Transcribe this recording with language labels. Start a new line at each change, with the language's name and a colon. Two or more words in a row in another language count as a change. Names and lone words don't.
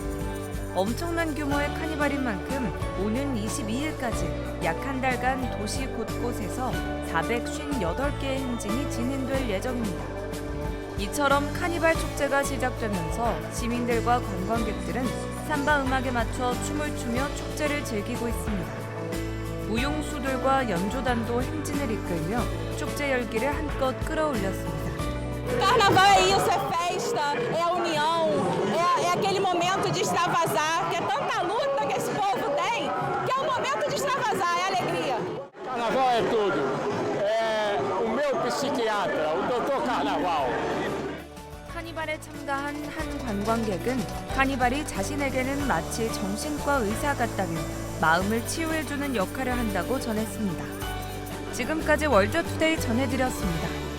Korean: 엄청난 규모의 카니발인 만큼 오는 22일까지 약 한 달간 도시 곳곳에서 458개의 행진이 진행될 예정입니다. 이처럼 카니발 축제가 시작되면서 시민들과 관광객들은 삼바 음악에 맞춰 춤을 추며 축제를 즐기고 있습니다. 무용수들과 연주단도 행진을 이끌며 축제 열기를 한껏 끌어올렸습니다.
Portuguese: Carnaval é isso, é festa, é a união, é aquele momento de extravasar, que é tanta luta que esse povo tem, que é o momento de extravasar, é alegria. Carnaval é tudo. É o meu psiquiatra, o doutor Carnaval.
Korean: 카니발에 참가한 한 관광객은 카니발이 자신에게는 마치 정신과 의사 같다며 마음을 치유해주는 역할을 한다고 전했습니다. 지금까지 월드투데이 전해드렸습니다.